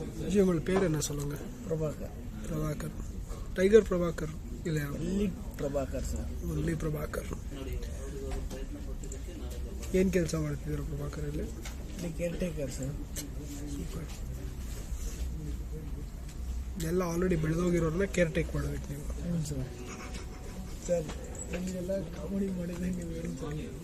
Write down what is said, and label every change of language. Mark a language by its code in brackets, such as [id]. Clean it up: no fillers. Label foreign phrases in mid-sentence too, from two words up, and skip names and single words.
[ta] உங்கள் பேர் என்ன சொல்லுங்க? பிரபாகர். டைகர் பிரபாகர் இல்லையா? [en] only Prabhakar sir. [kn] ಒನ್ಲಿ ಪ್ರಭಾಕರ್. ಏನು ಕೆಲಸ ಮಾಡ್ತಿದ್ದೀರಾ ಪ್ರಭಾಕರ್ ಇಲ್ಲಿ? [en] care taker sir. ಸೂಪರ್. [kn] ಎಲ್ಲ ಆಲ್ರೆಡಿ ಬೆಳೆದೋಗಿರೋರನ್ನ [en] care take [kn] ಮಾಡಬೇಕು ನೀವು. ಹ್ಞೂ ಸರ್. ಸರ್ ನಿಮಗೆಲ್ಲ ಕಾಮಿಡಿ ಮಾಡಿದ್ರೆ ನೀವು ಹೇಳಿ ಸರ್.